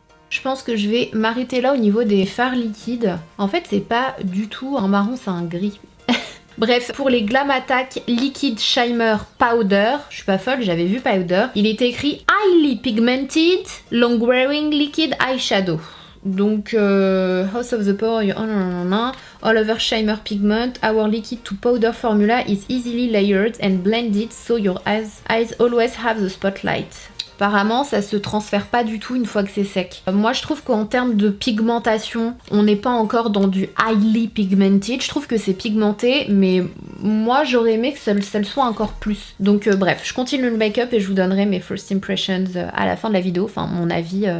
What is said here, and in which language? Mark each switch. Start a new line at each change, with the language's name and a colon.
French: Je pense que je vais m'arrêter là au niveau des fards liquides. En fait, c'est pas du tout un marron, c'est un gris. Bref, pour les Glam Attack Liquid Shimmer Powder, je suis pas folle, j'avais vu Powder, il est écrit Highly Pigmented Long Wearing Liquid Eyeshadow.
English: Donc, House of the Power, all over shimmer pigment, our liquid to powder formula is easily layered and blended so your eyes always have the spotlight.
French: Apparemment, ça se transfère pas du tout une fois que c'est sec. Moi, je trouve qu'en termes de pigmentation, on n'est pas encore dans du highly pigmented. Je trouve que c'est pigmenté, mais moi, j'aurais aimé que ça le soit encore plus. Donc, bref, je continue le make-up et je vous donnerai mes first impressions à la fin de la vidéo. Enfin, mon avis.